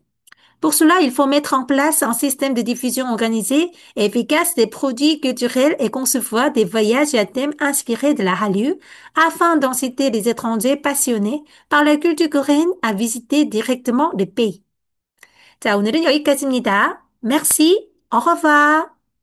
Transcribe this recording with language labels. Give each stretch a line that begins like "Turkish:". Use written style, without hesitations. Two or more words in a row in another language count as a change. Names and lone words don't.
French: Pour cela, il faut mettre en place un système de diffusion organisé et efficace des produits culturels et concevoir des voyages à thème inspirés de la Hallyu afin d'inciter les étrangers passionnés par la culture coréenne à visiter directement le pays.
Korean: 자, 오늘은 여기까지입니다.
French: Merci. Au revoir.